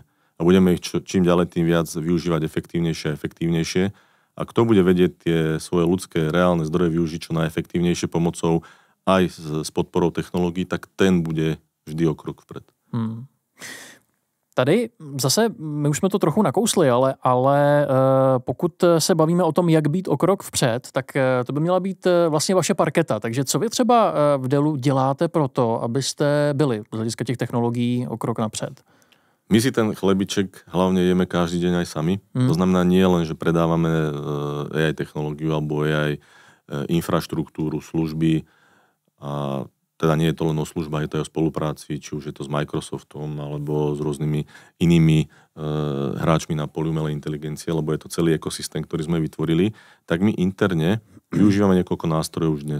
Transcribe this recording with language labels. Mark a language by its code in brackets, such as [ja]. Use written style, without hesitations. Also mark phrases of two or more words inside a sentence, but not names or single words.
[sk] A budeme ich čím ďalej, tým viac využívať efektívnejšie a efektívnejšie. A kto bude vedieť tie svoje ľudské reálne zdroje využiť čo najefektívnejšie pomocou aj s podporou technológií, tak ten bude vždy o krok vpred. [cs] Tady zase, my už jsme to trochu nakousli, ale pokud se bavíme o tom, jak být o krok vpřed, tak to by měla být vlastně vaše parketa. Takže co vy třeba v Dellu děláte pro to, abyste byli z hlediska těch technologií o krok napřed? [sk] My si ten chlebiček hlavne jeme každý deň aj sami. To znamená nie len, že predávame AI technológiu alebo AI infraštruktúru, služby a teda nie je to len o službách, je to aj o spolupráci, či už je to s Microsoftom alebo s rôznymi inými hráčmi na poli umelej inteligencie, lebo je to celý ekosystém, ktorý sme vytvorili, tak my interne využívame niekoľko nástrojov už dnes.